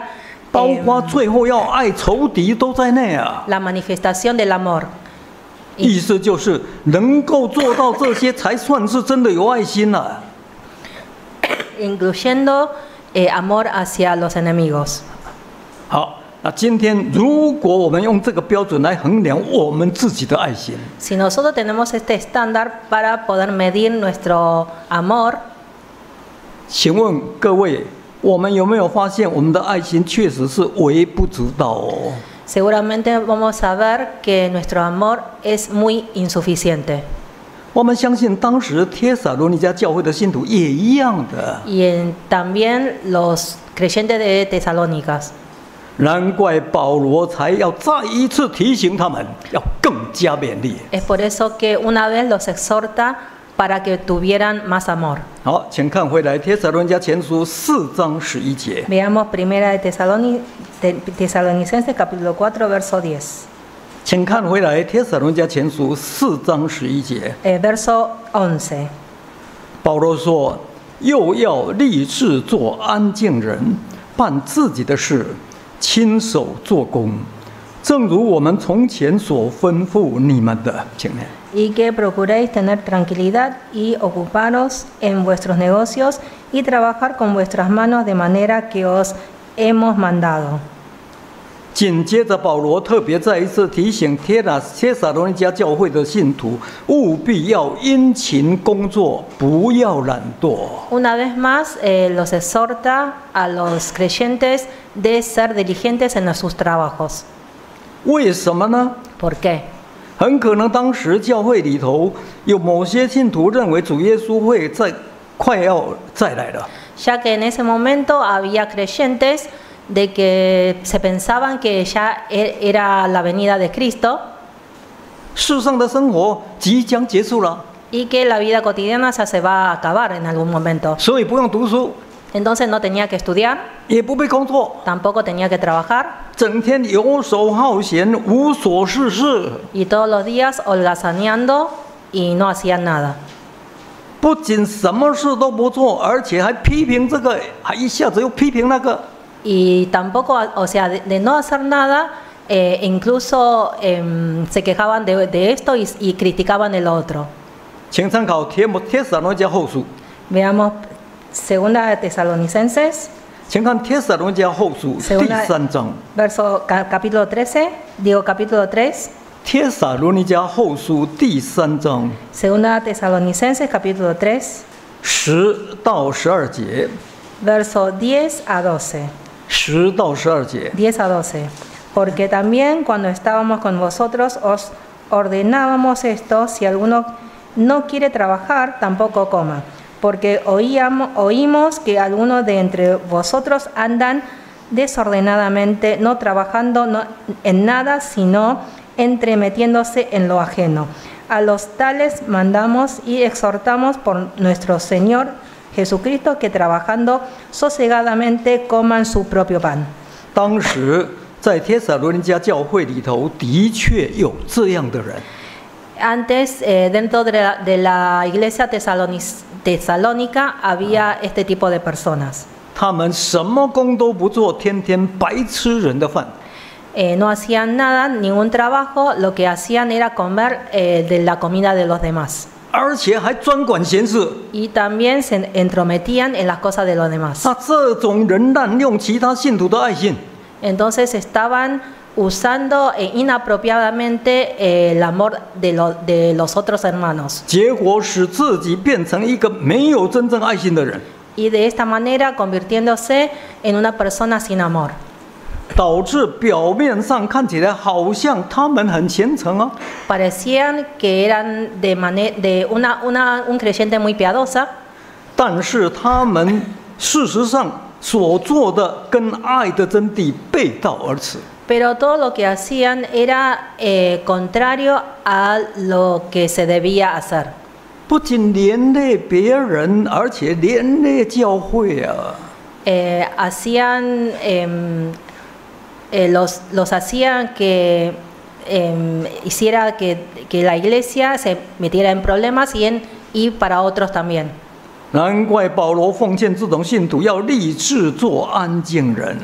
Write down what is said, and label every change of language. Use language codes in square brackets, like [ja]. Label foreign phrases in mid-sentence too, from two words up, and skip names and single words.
[zh] 包括最后要爱仇敌都在内啊。 [es] la manifestación del amor. [zh] 意思就是能够做到这些，才算是真的有爱心啊。 [es] Incluyendo amor hacia los enemigos. [zh] 好，那今天如果我们用这个标准来衡量我们自己的爱心， [es] Si nosotros tenemos este estándar para poder medir nuestro amor, [zh] 请问各位，我们有没有发现我们的爱心确实是微不足道哦？ [es] seguramente vamos a ver que nuestro amor es muy insuficiente. [zh] 我们相信当时帖撒罗尼迦教会的信徒也一样的。 [es] Y también los creyentes de Tesalónicas. [zh] 难怪保罗才要再一次提醒他们，要更加勉励。 [es] Es por eso que una vez los exhorta para que tuvieran más amor. [zh] 好，请看回来帖撒罗尼迦前书4章11节。 [es] Veamos Primera de Tesalonicenses capítulo 4 verso 10. [zh] 请看回来帖撒罗尼迦前书4章11节。 [es] Verso 11. [zh] 保罗说：“又要立志做安静人，办自己的事，亲手做工，正如我们从前所吩咐你们的。” 请念。 [es] Y que procuréis tener tranquilidad y ocuparos en vuestros negocios y trabajar con vuestras manos de manera que os hemos mandado. [zh] 紧接着，保罗特别再一次提醒帖撒罗尼迦教会的信徒，务必要殷勤工作，不要懒惰。 [es] Una vez más, los exhorta a los creyentes de ser diligentes en sus trabajos. [zh] 为什么呢？ [es] ¿Por qué? [zh] 很可能当时教会里头有某些信徒认为主耶稣会快要再来了。 [es] Ya que en ese momento había creyentes de que se pensaban que ya era la venida de Cristo [zh] 世上的生活即将结束了， [es] y que la vida cotidiana ya se va a acabar en algún momento. [zh] 所以不用读书， [es] Entonces no tenía que estudiar, [zh] 也不必工作， [es] tampoco tenía que trabajar [zh] 整天游手好闲，无所事事。 [es] y todos los días holgazaneando y no hacían nada. [zh] 不仅什么事都不做，而且还批评这个，还一下子又批评那个。 [es] Y tampoco, o sea, de no hacer nada, incluso se quejaban de esto y criticaban el otro. [zh] 请参考帖撒罗尼迦后书， [es] Veamos 2 de Tesalonicenses, [zh] 请看帖撒罗尼迦后书第3章。 [es] capítulo 13, digo capítulo 3, [zh] 帖撒罗尼迦后书第3章 [es] 2 Tesalonicenses capítulo 3, [zh] 10 到12节， [es] verso 10 a 12. [zh] 10 到12节。 [es] 10 a 12. Porque también cuando estábamos con vosotros os ordenábamos esto, si alguno no quiere trabajar, tampoco coma. Porque oímos que algunos de entre vosotros andan desordenadamente, no trabajando en nada, sino entremetiéndose en lo ajeno. A los tales mandamos y exhortamos por nuestro Señor Jesucristo que trabajando sosegadamente coman su propio pan. [zh] 当时在帖撒罗尼迦教会里头，的确有这样的人。 [es] Antes, dentro de la iglesia tesalónica había este tipo de personas. [zh] 他们什么工都不做，天天白吃人的饭。 [es] No hacían nada, ningún trabajo, lo que hacían era comer de la comida de los demás. [zh] 而且还专管闲事。 [es] Y también se entrometían en las cosas de los demás. [zh] 那这种人滥用其他信徒的爱心， [es] Entonces estaban usando inapropiadamente el amor de los otros hermanos. [zh] 结果使自己变成一个没有真正爱心的人， [es] Y de esta manera convirtiéndose en una persona sin amor. [zh] 导致表面上看起来好像他们很虔诚啊， [es] Parecían que eran de un creyente muy piadosa, [zh] 但是他们事实上所做的跟爱的真谛背道而驰。 [es] pero todo lo que hacían era contrario a lo que se debía hacer. [zh] 不仅连累别人，而且连累教会啊！ [es] Hacían, los hacían que hiciera que la iglesia se metiera en problemas y para otros también. [zh] 难怪保罗奉劝这种信徒要立志做安静人。